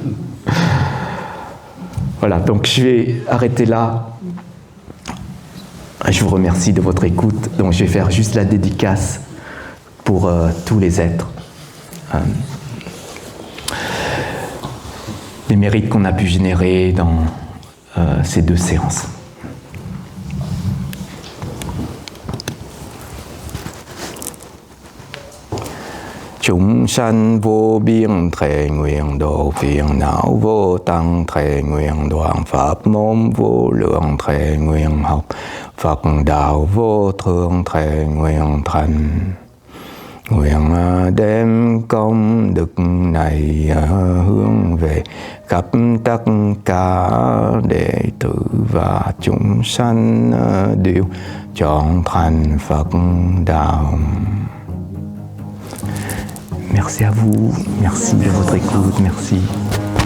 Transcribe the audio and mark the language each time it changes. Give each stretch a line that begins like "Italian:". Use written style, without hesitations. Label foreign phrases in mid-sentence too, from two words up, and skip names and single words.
French: Voilà, donc je vais arrêter là. Je vous remercie de votre écoute. Donc, je vais faire juste la dédicace pour tous les êtres. Les mérites qu'on a pu générer dans ces 2 séances.
Vietnamese: Chúng sanh vô biên thệ nguyện độ phiền não vô tăng thệ nguyện đoạn pháp môn vô lượng thệ nguyện học Phật đạo vô thượng thệ nguyện thành. Nguyện đem công đức này hướng về khắp tất cả đệ tử và chúng sanh đều chọn thành Phật đạo.
French: Merci à vous, merci de votre écoute, merci.